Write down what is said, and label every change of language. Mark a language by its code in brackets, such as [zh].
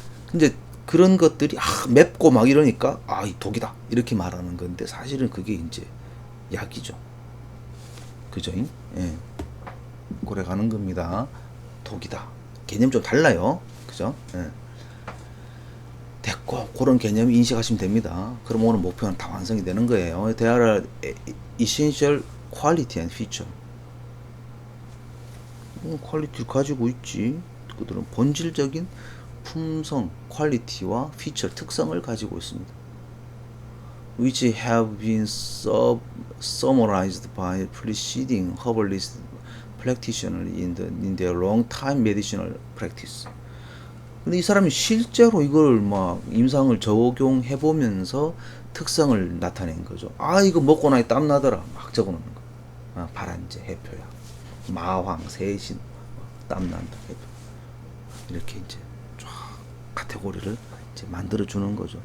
[ko] 근데 그런 것들이 맵고 막 이러니까 이 독이다 이렇게 말하는 건데 사실은 그게 이제 약이죠. 그죠? 예. 고래 가는 겁니다. 독이다. 개념 좀 달라요. 그죠? 예. 됐고 그런 개념 인식하시면 됩니다. 그럼 오늘 목표는 다 완성이 되는 거예요. [en] There are essential quality and feature. [ko] 퀄리티를 가지고 있지. 그들은 본질적인 품성, 퀄리티와 피처, 특성을 가지고 있습니다. [en] Which have been summarized by preceding herbalist practitioners in their long-time medicinal practice. [ko] 근데 이 사람이 실제로 이걸 막 임상을 적용해 보면서 특성을 나타낸 거죠. 이거 먹고 나니 땀 나더라. 막 적어 놓는 거. 발한제, 해표약, 마황, 세신, 땀 난다, 해표. 이렇게 이제 쫙 카테고리를 이제 만들어 주는 거죠.